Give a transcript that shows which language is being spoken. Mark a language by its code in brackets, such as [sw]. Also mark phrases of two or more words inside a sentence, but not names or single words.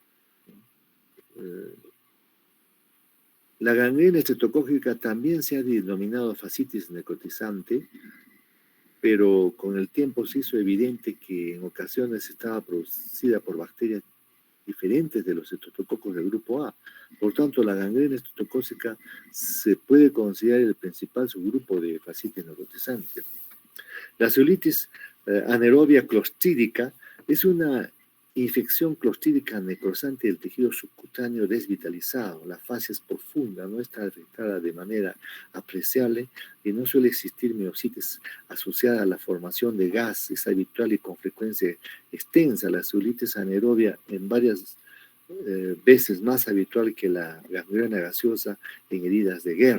[es] La gangrena estreptocócica también se ha denominado fascitis necrotizante, pero con el tiempo se hizo evidente que en ocasiones estaba producida por bacterias diferentes de los estreptococos del grupo A. Por tanto, la gangrena estreptocócica se puede considerar el principal subgrupo de fascitis necrotizante. La celulitis anaerobia clostrídica es una infección clostrídica necrosante del tejido subcutáneo desvitalizado. La fase es profunda, no está afectada de manera apreciable y no suele existir miositis asociada a la formación de gas. Es habitual y con frecuencia extensa. La celulitis anaerobia en varias veces más habitual que la gangrena gaseosa en heridas de guerra.